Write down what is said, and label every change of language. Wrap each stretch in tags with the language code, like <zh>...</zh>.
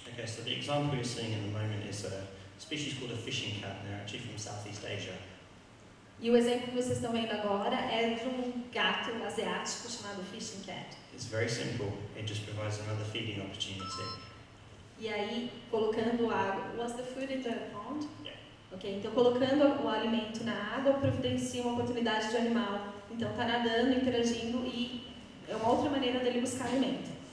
<en>Okay, so the example you're seeing in the moment is a species called a fishing cat. They're actually from Southeast Asia.</en> <pt>E o exemplo que vocês estão vendo agora é de um gato asiático chamado fishing cat.</pt> <en>It's very simple. It just provides another feeding opportunity.</en> <pt>E aí, colocando água...</pt> <en>Was the food in the pond? Yeah.</en> <pt>Ok, então colocando o alimento na água providencia uma oportunidade de animal. Então está nadando, interagindo e é uma outra maneira dele buscar alimento.</pt>